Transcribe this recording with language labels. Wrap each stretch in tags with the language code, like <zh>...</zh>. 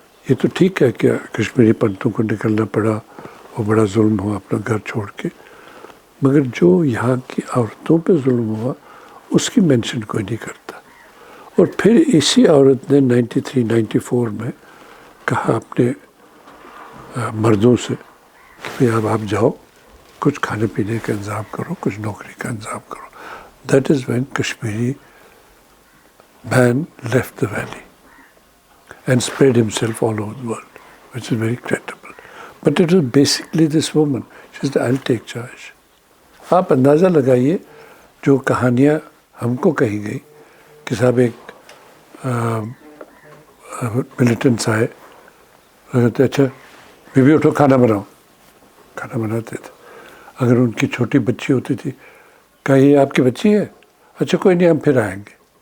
<hi>ये तो ठीक है कि कश्मीरी पंडितों को निकलना पड़ा, वो बड़ा जुल्म हुआ अपना घर छोड़ के, मगर जो यहाँ की औरतों पे जुल्म हुआ उसकी मेंशन कोई नहीं करता। और फिर इसी औरत ने 93-94 में कहा अपने मर्दों से कि भाई अब आप जाओ, कुछ खाने पीने का इंतज़ाम करो, कुछ नौकरी का इंतज़ाम करो।</hi> <en>That is when Kashmiri man left the valley and spread himself all over the world, which is very credible. But it was basically this woman. She said, I'll take charge.</en> <hi>आप अंदाज़ा लगाइए जो कहानियाँ हमको कही गई कि साहब एक मिलिटेंट्स आए, कहते अच्छा बीबी उठो खाना बनाओ, खाना बनाते थे। अगर उनकी छोटी बच्ची होती थी, कहा ये आपकी बच्ची है, अच्छा कोई नहीं हम फिर आएंगे।</hi>